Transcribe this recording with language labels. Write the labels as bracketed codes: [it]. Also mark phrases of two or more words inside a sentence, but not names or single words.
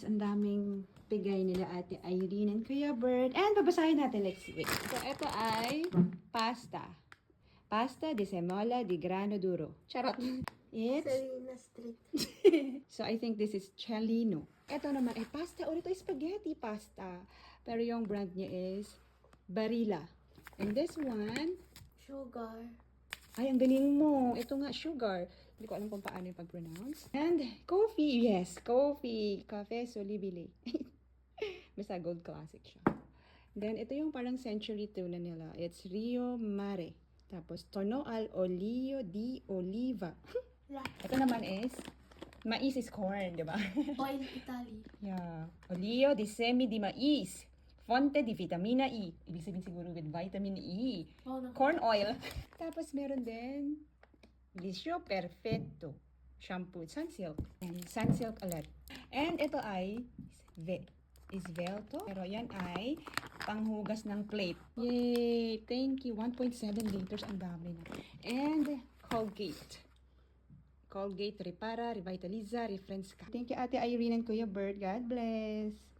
[tl] Ang daming bigay nila Ate Irene and Kuya Bert. And babasahin natin [en] next week. [tl] So, ito ay pasta. [it] Pasta de semola di grano duro. [en] Charot. It's... Serena Street. So, I think this is Cellino. [tl] Ito naman ay pasta. Ito ay spaghetti pasta. Pero yung brand niya is Barilla. [en] And this one, Sugar. [tl] ay, ang galing mo. Ito nga, sugar. Hindi ko alam kung paano yung pag-pronounce. [en] And coffee. Yes, coffee. Cafe Solibili. [tl] Basta [en] gold classic [tl] siya. Then, ito yung parang [en] century tuna [tl] nila. [it] It's Rio Mare. Tapos, tono al olio di oliva. [tl] Ito naman is, mais is corn, di ba? [en] Oil Italy. [it] Yeah. Olio di semi di mais. Fonte di vitamina E. [tl] Ibig sabihin siguro [en] with vitamin E. Oh, no. Corn oil. [tl] Tapos meron din Liscio Perfecto shampoo. Sunsilk. And Sunsilk ulit. And ito ay Isvelto. Pero yan ay panghugas ng plate. [en] Yay! Thank you. 1.7 liters. [tl] Ang dami na. [en] And Colgate. Colgate Repara, Revitaliza, Refresca. Thank you Ate Irene and Kuya Bert. God bless.